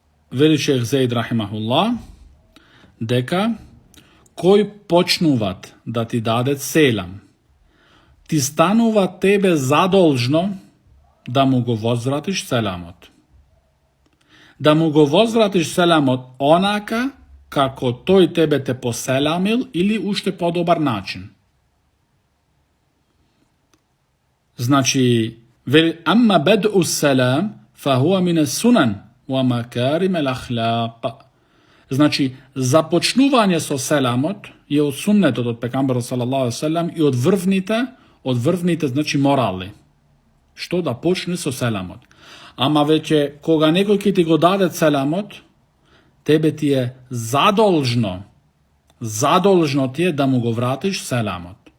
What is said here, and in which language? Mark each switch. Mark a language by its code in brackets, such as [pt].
[mk] Вели шейх Зейд рахимахуллах дека кој почнуват да ти дадет селам, ти станува тебе задолжно да му го возвратиш селамот. Да му го возвратиш селамот онака како тој тебе те поселамил или уште подобар начин. [ar] Значи, амма бад'у селам фахуа мин ас-сунан ва макарим ал-ахлaq. [mk] Значи, започнување со селамот е од суннетот од пекамберот салаллаху алейхи ве селем и од врвните, значи морали. Што да почне со селамот. Ама веќе кога некој ќе ти го даде селамот, тебе ти е задолжно ти е да му го вратиш селамот.